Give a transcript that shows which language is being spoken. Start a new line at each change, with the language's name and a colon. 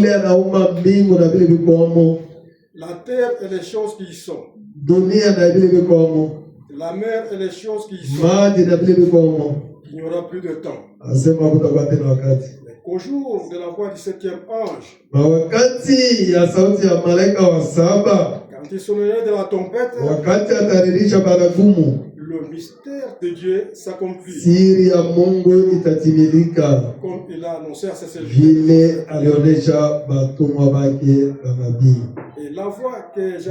Swahili: ule
French: sont,
Swahili: anaumba mbingu na vile vikomo,
French: la terre et les choses qui y sont,
Swahili: dunia na vile vikomo,
French: la mer et les choses qui y sont,
Swahili: maji na vile vikomo.
French: il n'y aura plus de temps.
Swahili: Asema kutakuwa tena wakati,
French: Mais qu'au jour de la voix du septième ange,
Swahili: wakati ya sauti ya malaika wa saba,
French: quand il sonnerait de la trompette,
Swahili: wakati ataririsha baragumu,
French: le mystère de Dieu s'accomplit,
Swahili: siri ya Mungu itatimilika
French: comme il a annoncé à ses serviteurs.
Swahili: vile alionyesha batumwa bake manabii.
French: Et la voix que j'ai